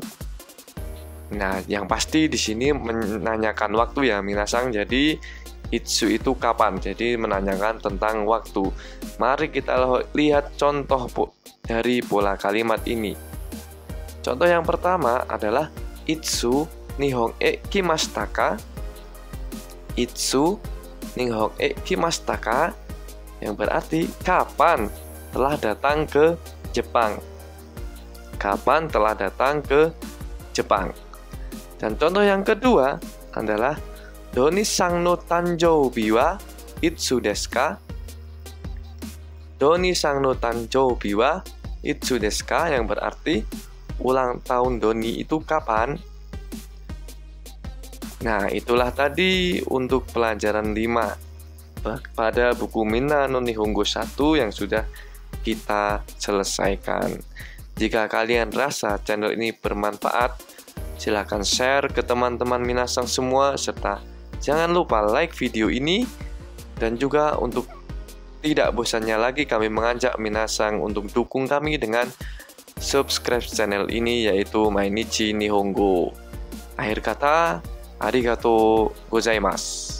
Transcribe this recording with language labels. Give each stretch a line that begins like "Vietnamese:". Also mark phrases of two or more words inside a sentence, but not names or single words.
Indonesian: Nah, yang pasti di sini menanyakan waktu ya, minasang. Jadi itsu itu kapan, jadi menanyakan tentang waktu. Mari kita lihat contoh dari pola kalimat ini. Contoh yang pertama adalah
Japanese: いつ日本へ来ましたか? いつ日本へ来ましたか?
Indonesian: Yang berarti kapan telah datang ke Jepang. Kapan telah datang ke Jepang. Dan contoh yang kedua adalah
Japanese: ドニさんの誕生日はいつですか? ドニさんの誕生日はいつですか?
Indonesian: Yang berarti ulang tahun Doni itu kapan? Nah, itulah tadi untuk pelajaran 5 pada buku Minna no Nihongo 1 yang sudah kita selesaikan. Jika kalian rasa channel ini bermanfaat, silakan share ke teman-teman minasang semua, serta jangan lupa like video ini. Dan juga untuk tidak bosannya lagi, kami mengajak minasang untuk dukung kami dengan subscribe channel ini, yaitu Mainichi Nihongo. Akhir kata,
Japanese: ありがとうございます.